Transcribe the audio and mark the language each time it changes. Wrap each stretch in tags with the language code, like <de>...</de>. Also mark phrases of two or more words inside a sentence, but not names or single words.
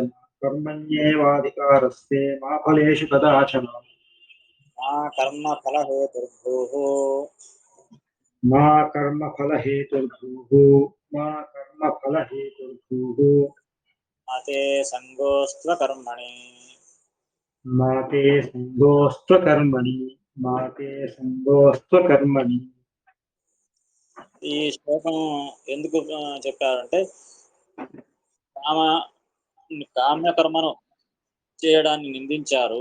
<sa>कर्मण्येवाधिकारस्ते मा फलेषु कदाचन। मा कर्मफलहेतुर्भूः मा कर्मफलहेतुर्भूः मा कर्मफलहेतुर्भूः मा ते सङ्गोऽस्त्वकर्मणि। మా తే సంగోస్త్వకర్మణి మా తే సంగోస్త్వకర్మణి.</sa> <te>ఈ శ్లోకం ఎందుకు చెప్పారంటే కామ కామ్యకర్మను చేయడాన్ని నిందించారు.</te>